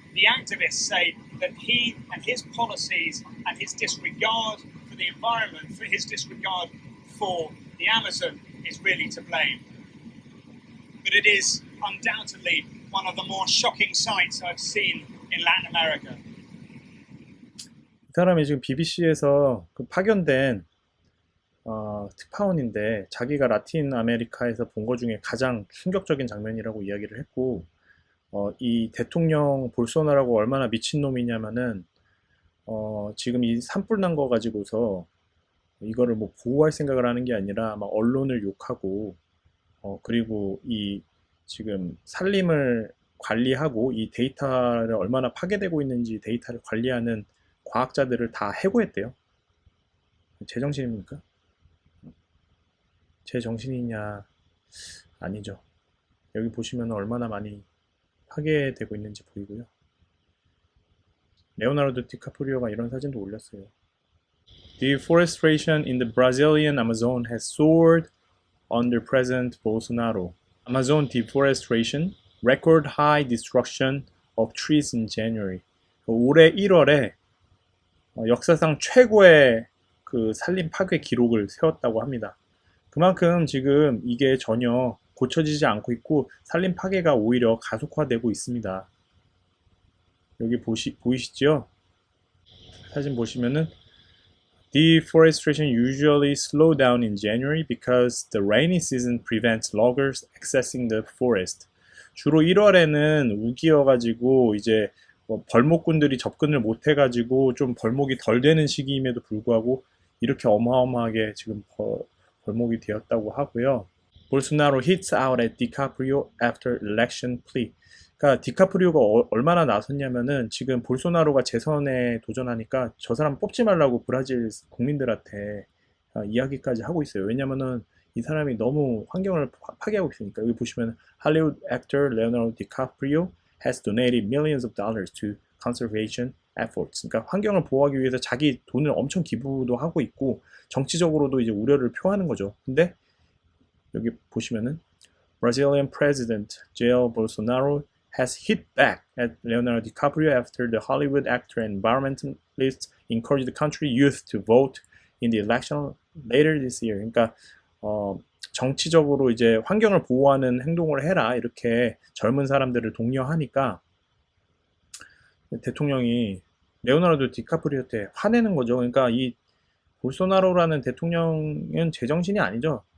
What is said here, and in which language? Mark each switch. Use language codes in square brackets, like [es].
[en] The activists say that he and his policies and his disregard for the environment, for his disregard for the Amazon, is really to blame. But it is undoubtedly one of the more shocking sights I've seen in Latin America. [ko] 이 사람이 지금 BBC에서 그 파견된 특파원인데 자기가 라틴 아메리카에서 본 것 중에 가장 충격적인 장면이라고 이야기를 했고 이 대통령 볼소나로가 얼마나 미친놈이냐면은 지금 이 산불 난 거 가지고서 이거를 뭐 보호할 생각을 하는 게 아니라 막 언론을 욕하고 그리고 이 지금 산림을 관리하고 이 데이터를 얼마나 파괴되고 있는지 데이터를 관리하는 과학자들을 다 해고했대요. 제정신입니까? 제정신이냐? 아니죠. 여기 보시면 얼마나 많이 파괴되고 있는지 보이고요. 레오나르도 디카프리오가 이런 사진도 올렸어요. [en] Deforestation in the Brazilian Amazon has soared under President Bolsonaro. Amazon deforestation, record high destruction of trees in January. [ko] 올해 1월에 역사상 최고의 그 산림 파괴 기록을 세웠다고 합니다. 그만큼 지금 이게 전혀 고쳐지지 않고 있고 산림 파괴가 오히려 가속화되고 있습니다. 여기 보이시죠? [en] 사진 보시면은 Deforestation usually slow down in January because the rainy season prevents loggers accessing the forest. [ko] 주로 1월에는 우기여가지고 이제 벌목꾼들이 접근을 못해가지고 좀 벌목이 덜 되는 시기임에도 불구하고 이렇게 어마어마하게 지금 벌목이 되었다고 하고요. [en] Bolsonaro hits out at DiCaprio after election plea. [ko] 그러니까 디카프리오가 얼마나 나섰냐면은 지금 볼소나로가 재선에 도전하니까 저 사람 뽑지 말라고 브라질 국민들한테 이야기까지 하고 있어요. 왜냐면은 이 사람이 너무 환경을 파괴하고 있으니까. [en] 여기 보시면 Hollywood actor Leonardo DiCaprio has donated millions of dollars to conservation efforts. [ko] 그러니까 환경을 보호하기 위해서 자기 돈을 엄청 기부도 하고 있고 정치적으로도 이제 우려를 표하는 거죠. [en] 근데 여기 보시면은 Brazilian President Jair Bolsonaro has hit back at Leonardo DiCaprio after the Hollywood actor and environmentalist encouraged the country youth to vote in the election later this year. [ko] 그러니까 정치적으로 이제 환경을 보호하는 행동을 해라 이렇게 젊은 사람들을 독려하니까 대통령이 레오나르도 디카프리오한테 화내는 거죠. 그러니까 이 볼소나로라는 대통령은 제정신이 아니죠.